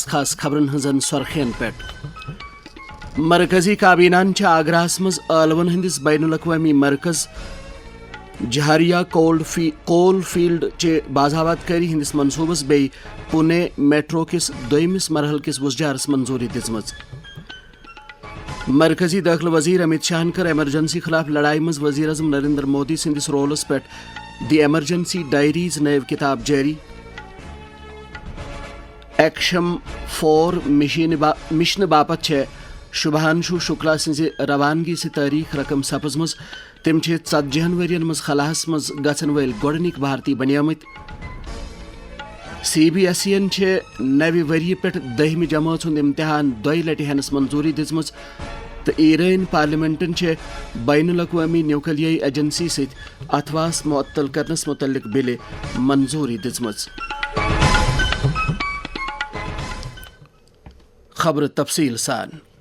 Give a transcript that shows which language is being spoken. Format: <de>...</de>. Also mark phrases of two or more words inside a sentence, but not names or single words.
<ks>خبرن ہنزن سرخین پیٹ مرکزی کابینان آگراہس مز ٲلون ہندس بین الاقوامی مرکز جہاریہ کول فیلڈ چہ بازآباد کاری ہندس منصوبس بی پونے میٹرو کس دویمس مرحل کس وزجارس منظوری دژمژ مرکزی داخلہ وزیر امت شاہن کر ایمرجنسی خلاف لڑائی مز وزیر اعظم نریندر مودی سندس رولس پہ دی ایمرجنسی ڈائریز نیو کتاب جاری ایکشم 4 مشن باپت شبھانشو شکلا سز روانگی سے تاریخ رقم سپزمز تم 40 ورین مز خلاس مز گھن ول گوڈنک بھارتی بنیامت سی بی ایس ای نوِ وری پہ 10 جماعت ہند امتحان دوئی لٹہ ہینس منظوری دژمژ تو ایران پارلیمنٹن بین الاقوامی نیوکلیائی ایجنسی ست اتھواس معطل کرنس متعلق بل منظوری دژمژ خبر تفصیل سان</ks>